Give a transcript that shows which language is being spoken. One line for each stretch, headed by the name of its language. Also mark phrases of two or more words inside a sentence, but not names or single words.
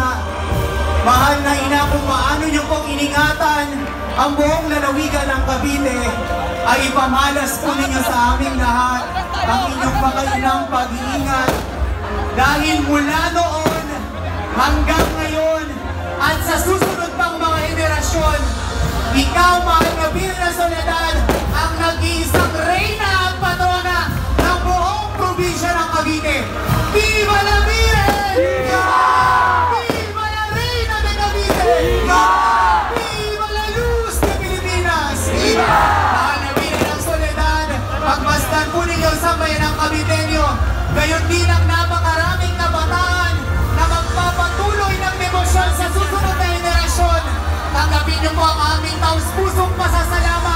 Filipino: Mahal na ina, kung paano niyo pong iningatan ang buong lalawigan ng Cavite, ay ipamalas po ninyo sa aming lahat ang inyong pakainang pag-iingat. Dahil mula noon hanggang ngayon at sa susunod pang mga henerasyon, ikaw, mahal na Birhen ng Soledad, ang nag-iisang reyna at patrona ng buong probinsya ng Cavite.
Spanish: Viva la Birhen! Viva la Reina de Cavite! Viva la Luz de Pilipinas!
Filipino: Mahal na Birhen ng Soledad, pagmasdan po ninyo sa bayan ng Caviteño, gayon din ang napakaraming kabataan na magpapatuloy ng demosyon sa susunod na henerasyon. Tanggapin niyo po ang aming taus-pusong pasasalamat.